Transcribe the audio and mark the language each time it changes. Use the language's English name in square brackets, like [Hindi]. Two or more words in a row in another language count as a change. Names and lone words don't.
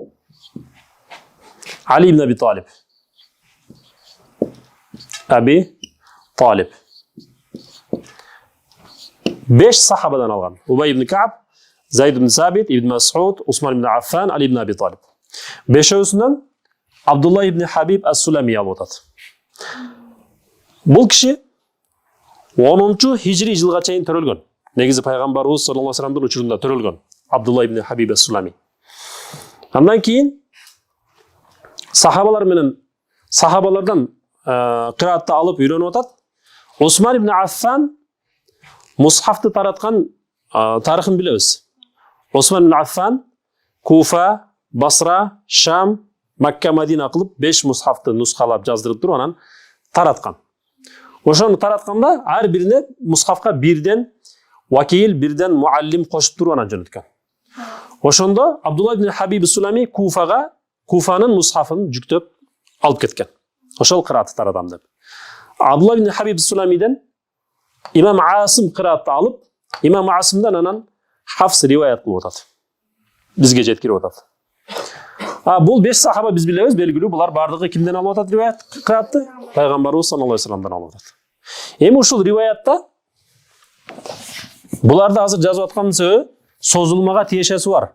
[Kyrgyz] Ali ibn Abi Talib. Abi Talib. 5 sahabadan algan. Ubay ibn Ka'b, Zayd ibn Sabit, ibn Mas'ud, Osman ibn Affan, Ali ibn Abi Talib. 5-ösünden Abdullah ibn Habib as-Sulami alып отат. Бұл киши 10-чу хижри жылга чейин төрөлгөн. Негизи пайгамбарыбыз саллаллаху алейхи вассаламдын учурунда төрөлгөн. Абдулла ibn Habib as-Sulami. Андан кийин сахабалардан кыраатты алып үйрөнүп атат. Осман ibn Affan мусхафты тараткан тарыхын билебиз. Осман ibn Affan Куфа, Басра, Шам, Макка, Мадина кылып 5 мусхафты нускалап жаздырып туруп анан тараткан. Ошону таратканда ар бирине мусхафка бирден вакил, бирден муаллим кошуп туруп анан жөнөткөн. Ошондо Абдулла ibn Habib as-Sulami Куфанын мусхафын жүктөп алып кеткен. Ошол кыраатты таратам деп. Абдулла ibn Habib as-Sulamиден имам Асым кыраатты алып, имам Асымдан анан Хафс риваят кылып атат. Бизге жеткирип атат. Бул 5 сахаба биз билебиз, белгилүү. Булар бардыгы кимден алып атат риваят кыраатты? Пайгамбарыбыз саллаллаху алейхи вассаламдан алып атат. Эми ушул риваятта буларды азыр жазып аткандын себеби созулмага тиешеси бар.